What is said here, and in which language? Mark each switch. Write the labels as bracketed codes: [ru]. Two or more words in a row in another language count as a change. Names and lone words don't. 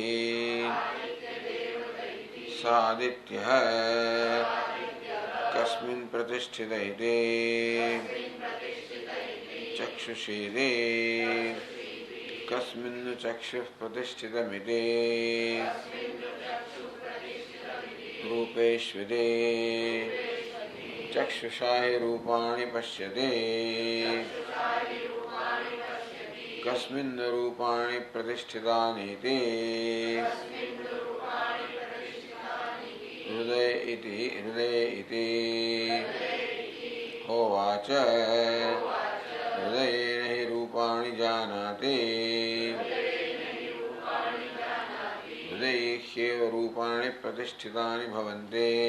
[sa] सादित्यः कस्मिन् प्रतिष्ठित इति चक्षुषीति कस्मिन् चक्षुः प्रतिष्ठितमिति रूपेष्विति चक्षुषा हि रूपाणि पश्यति કસ્મિન્ રૂપાણિ પ્રતિષ્ઠિતાનિતિ હૃદય ઇતિ હોવાચ હૃદયે નહિ રૂપાણિ જાનાતિ હૃદયૈખ્યેવ રૂપાણિ પ્રતિષ્ઠિતાનિ ભવન્તિ